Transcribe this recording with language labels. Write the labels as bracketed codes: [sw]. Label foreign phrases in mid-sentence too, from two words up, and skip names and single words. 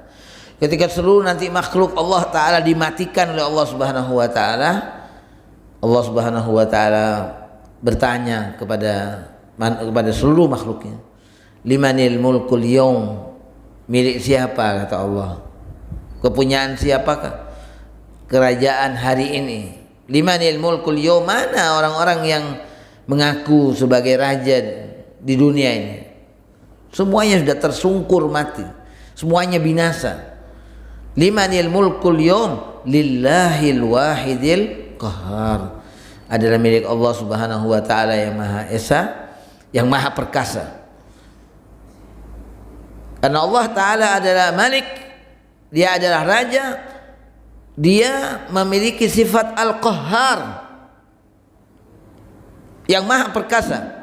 [id] Ketika seluruh nanti makhluk Allah Ta'ala dimatikan oleh Allah [ar] سبحانه وتعالى, [id] Allah [ar] سبحانه وتعالى [id] bertanya kepada seluruh makhluknya, [ar] لمن الملك اليوم, [id] milik siapa, kata Allah, kepunyaan siapakah kerajaan hari ini? [ar] لمن الملك اليوم, [id] mana orang-orang yang mengaku sebagai raja di dunia ini? Semuanya sudah tersungkur mati, semuanya binasa. [ar] لمن الملك اليوم لله الواحد القهار, [id] adalah milik Allah [ar] سبحانه وتعالى [id] yang Maha Esa, yang Maha Perkasa. Karena Allah Ta'ala adalah Malik, dia adalah raja, dia memiliki sifat Al-Qahhar, yang Maha Perkasa.